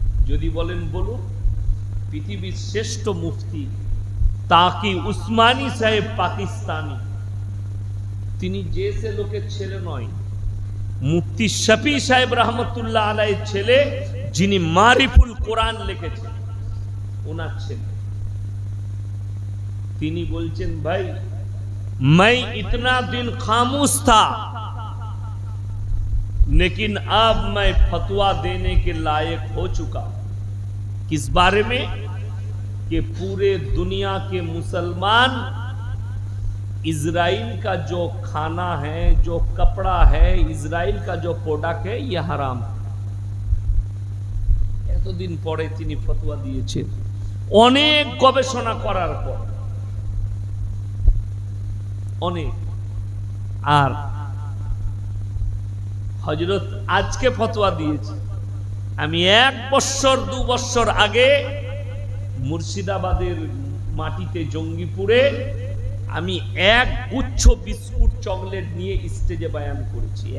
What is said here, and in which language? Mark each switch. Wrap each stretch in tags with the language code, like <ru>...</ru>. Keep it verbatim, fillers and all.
<bn>যদি বলেন বলুন, পৃথিবীর শ্রেষ্ঠ মুফতি তাকি উসমানী সাহেব পাকিস্তানি, তিনি যে সে লোকের ছেলে নয়, মুফতি শফি সাহেব রহমতুল্লাহ আলাইহির ছেলে, যিনি মারিফুল কোরআন লিখেছেন, ওনার ছেলে। তিনি বলছেন, ভাই</bn> <hi>मैं इतना दिन खामोश था, लेकिन अब मैं फतवा देने के लायक हो चुका। किस बारे में? कि पूरे दुनिया के मुसलमान इजराइल का जो खाना है, जो कपड़ा है, इजराइल का जो प्रोडक्ट है, यह हराम है।</hi> <bn>এতদিন পরে তিনি ফতোয়া দিয়েছেন, অনেক গবেষণা করার পর অনেক। আর হযরত আজকে ফতোয়া দিয়েছে। আমি এক বছর দু বছর আগে মুর্শিদাবাদের মাটিতে জঙ্গিপুরে আমি এক গুচ্ছ বিস্কুট চকলেট নিয়ে স্টেজে বয়ান করেছি।</bn>